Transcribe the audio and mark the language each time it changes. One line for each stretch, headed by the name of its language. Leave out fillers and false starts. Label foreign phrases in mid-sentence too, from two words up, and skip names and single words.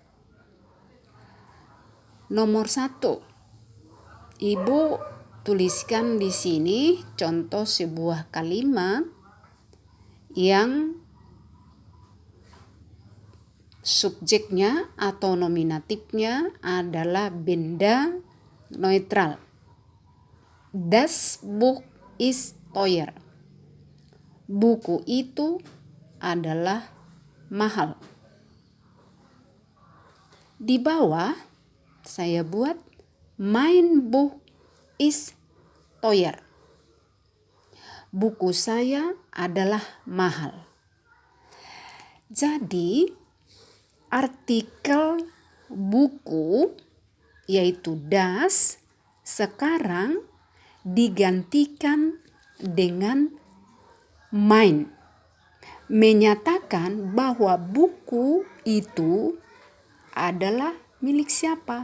Indonesian: Nomor 1, ibu tuliskan di sini contoh sebuah kalimat yang subjeknya atau nominatifnya adalah benda netral.
German: Das Buch ist teuer.
Indonesian: Buku itu adalah mahal. Di bawah saya buat
German: mein Buch ist teuer.
Indonesian: Buku saya adalah mahal. Jadi artikel buku yaitu das sekarang digantikan dengan mein, menyatakan bahwa buku itu adalah milik siapa?